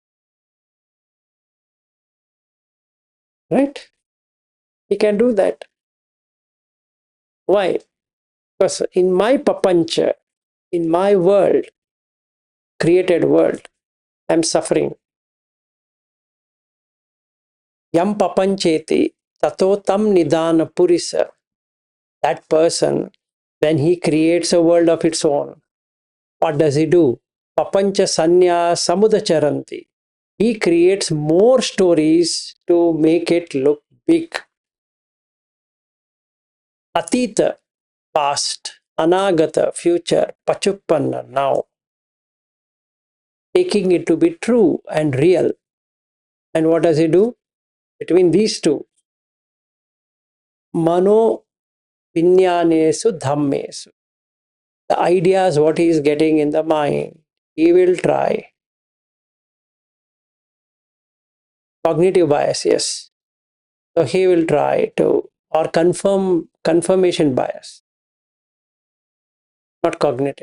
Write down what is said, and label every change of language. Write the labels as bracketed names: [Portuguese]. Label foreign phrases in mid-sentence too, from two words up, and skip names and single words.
[English] Right? He can do that. Why? Because in my papancha, in my world, created world, I'm suffering. [Pali] Yam papancheti tato tam nidana purisa. [English] That person, when he creates a world of its own, what does he do? [Pali] Papancha sanya samudacharanti. [English] He creates more stories to make it look big. Atita, past, anagata, future, pachuppanna, now. Taking it to be true and real. And what does he do? Between these two, [Pali] mano vinyanesu dhammesu. [English] The ideas, what he is getting in the mind, he will try. Cognitive bias, yes. So he will try to, or confirmation bias, not cognitive.